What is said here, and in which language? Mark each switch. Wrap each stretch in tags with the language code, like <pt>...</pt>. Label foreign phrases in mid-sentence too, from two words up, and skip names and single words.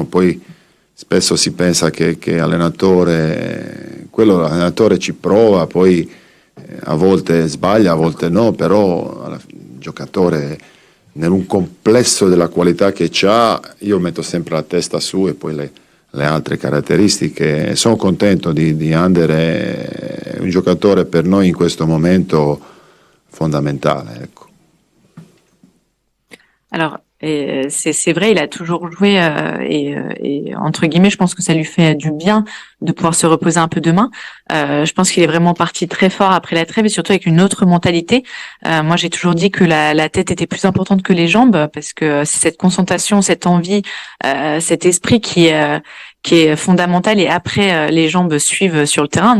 <it>Poi spesso si pensa che l'allenatore ci prova, poi a volte sbaglia, a volte no, però il giocatore nell'un complesso della qualità che ha, io metto sempre la testa su e poi le altre caratteristiche. Sono contento di Under, è un giocatore per noi in questo momento fondamentale, ecco.</it> <fr>Alors, c'est vrai, il a toujours joué et entre guillemets, je pense que ça lui fait du bien de pouvoir se reposer un peu demain. Je pense qu'il est vraiment parti très fort après la trêve et surtout avec une autre mentalité. Moi, j'ai toujours dit que la tête était plus importante que les jambes parce que c'est cette concentration, cette envie, cet esprit qui est fondamental et après les jambes suivent sur le terrain.</fr>